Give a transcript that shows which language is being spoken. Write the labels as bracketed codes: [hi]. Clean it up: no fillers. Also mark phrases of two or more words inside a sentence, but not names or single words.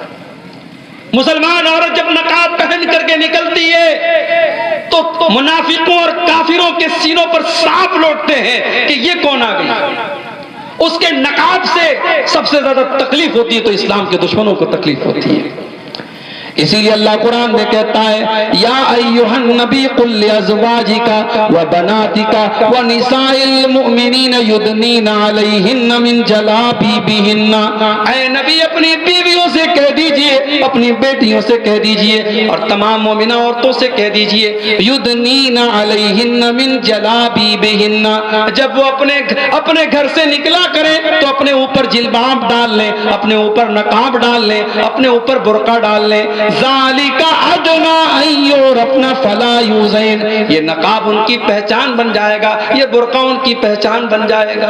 [hi] मुसलमान औरत जब नकाब पहन करके निकलती है तो मुनाफिकों और काफिरों के सीनों पर सांप लौटते हैं कि ये कौन आ गई। उसके नकाब से सबसे ज्यादा तकलीफ होती है तो इस्लाम के दुश्मनों को तकलीफ होती है। इसीलिए अल्लाह कुरान में कहता है, [ar] يا أيها النبي قل لأزواجك وبناتك ونساء المؤمنين يدنين عليهن من جلابيبهن. [hi] ऐ नबी अपनी बीवियों से कह दीजिए, अपनी बेटियों से कह दीजिए और तमाम मोमिना औरतों से कह दीजिए, [ar] يدنين عليهن من جلابيبهن. [hi] जब वो अपने घर से निकला करें तो अपने ऊपर जिल्बाब डाल लें, अपने ऊपर नकाब डाल लें, अपने ऊपर बुर्का डाल लें। [ar] ذلك أدنى أن يعرفن فلا يؤذين, [hi] ये नकाब उनकी पहचान बन जाएगा, ये बुर्का उनकी पहचान बन जाएगा।